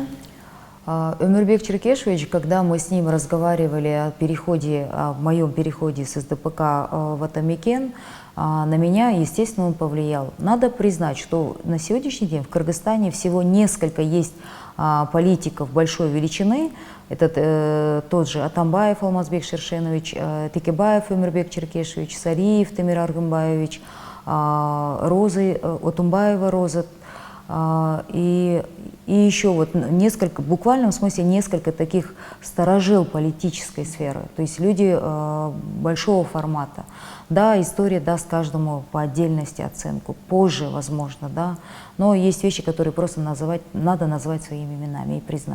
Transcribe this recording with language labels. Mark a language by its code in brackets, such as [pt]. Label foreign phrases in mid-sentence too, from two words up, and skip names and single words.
[ru] Омурбек Черкешевич, когда мы с ним разговаривали о моем переходе с СДПК в Атамекен, на меня, естественно, он повлиял. Надо признать, что на сегодняшний день в Кыргызстане всего несколько есть политиков большой величины. Это тот же Атамбаев Алмазбек Шершенович, Текебаев Омурбек Черкешевич, Сариев Темир Аргымбаевич, Отумбаева Роза. И еще вот несколько, в буквальном смысле несколько таких старожил политической сферы, то есть люди большого формата. Да, история даст каждому по отдельности оценку, позже, возможно, да, но есть вещи, которые просто надо назвать своими именами и признать.